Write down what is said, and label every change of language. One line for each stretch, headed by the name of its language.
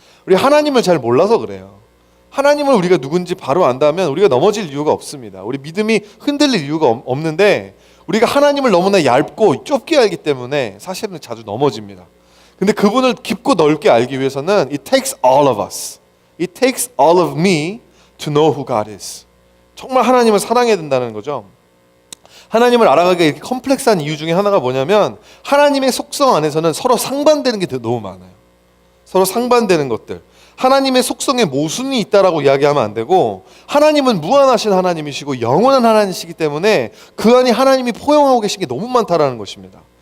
Korean: 우리 하나님을 잘 몰라서 그래요. 하나님을 우리가 누군지 바로 안다면 우리가 넘어질 이유가 없습니다. 우리 믿음이 흔들릴 이유가 없는데 우리가 하나님을 너무나 얇고 좁게 알기 때문에 사실은 자주 넘어집니다. 근데 그분을 깊고 넓게 알기 위해서는
English: it takes all of us. It takes all of me to know who God is.
Korean: 정말 하나님을 사랑해야 된다는 거죠. 하나님을 알아가기가 이렇게 컴플렉스한 이유 중에 하나가 뭐냐면 하나님의 속성 안에서는 서로 상반되는 게 너무 많아요. 서로 상반되는 것들. 하나님의 속성에 모순이 있다라고 이야기하면 안 되고 하나님은 무한하신 하나님이시고 영원한 하나님이시기 때문에 그 안에 하나님이 포용하고 계신 게 너무 많다라는 것입니다.